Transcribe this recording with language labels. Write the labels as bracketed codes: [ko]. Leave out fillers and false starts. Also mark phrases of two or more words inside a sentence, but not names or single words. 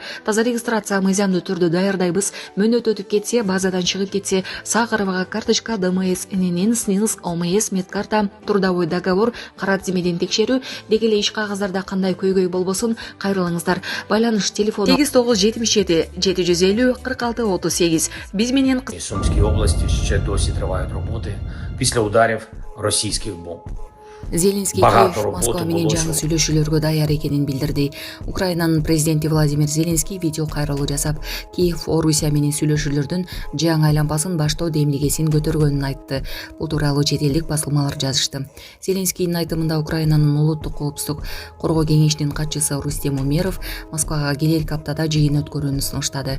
[ky] Таза регистрация мыйзамдуу түрдө даярдайбыз. Мөөнөт өтүп кетсе, базадан чыгып кетсе, сак арабага карточка, ДМС, ННН, СНИЛС, ОМС, медкарта, [ru] трудовой договор, [ky] кара тизмеден текшерүү, деги эле иш кагаздарда кандай көйгөй болбосун кайрылыңыздар. Байланыш телефону 8977 750 46 38. Биз менен [uk] Сумской области ще досі тривають роботи після ударів російських бомб. [ky] Зеленский Москва менен жаңы сүйлөшүүлөргө даяр экенин билдирди. Украинанын президенти Владимир Зеленский видео кайрылуу жасап, Киев Орусия менен сүйлөшүүлөрдүн жаңы айланбасын баштоо демилгесин көтөргөнүн айтты. Бул тууралуу чет элдик басылмалар жазышты. Зеленскийдин айтымында Украинанын улуттук коопсуздук коргоо кеңешинин катчысы Рустем Умеров Москвага келелки аптада жыйын өткөрүүнү сунуштады.